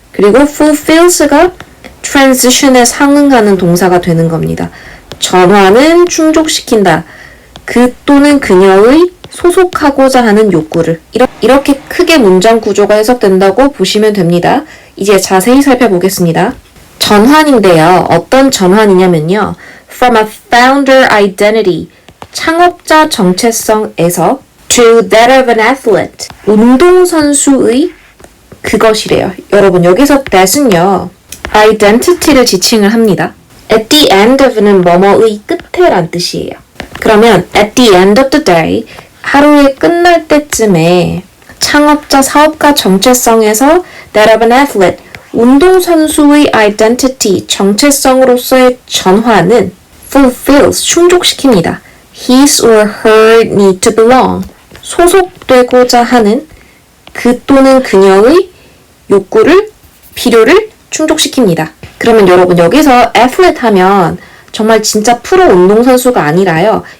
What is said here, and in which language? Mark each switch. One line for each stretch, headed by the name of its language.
Korean: 그리고 fulfills가 transition에 상응하는 동사가 되는 겁니다. 전화는 충족시킨다. 그 또는 그녀의 소속하고자 하는 욕구를. 이렇게 크게 문장 구조가 해석된다고 보시면 됩니다. 이제 자세히 살펴보겠습니다. 전환인데요. 어떤 전환이냐면요.
English: From a founder identity,
Korean: 창업자 정체성에서
English: to that of an athlete,
Korean: 운동선수의 그것이래요. 여러분 여기서 that은요. identity를 지칭을 합니다. At the end of는 뭐뭐의 끝에란 뜻이에요. 그러면
English: at the end of the day,
Korean: 하루의 끝날 때쯤에 창업자 사업가 정체성에서 that of an athlete, 운동선수의 identity, 정체성으로서의 전환은 fulfills, 충족시킵니다.
English: His or her need to belong,
Korean: 소속되고자 하는 그 또는 그녀의 욕구를, 필요를 충족시킵니다. 그러면 여러분 여기서 athlete 하면 정말 진짜 프로 운동선수가 아니라요.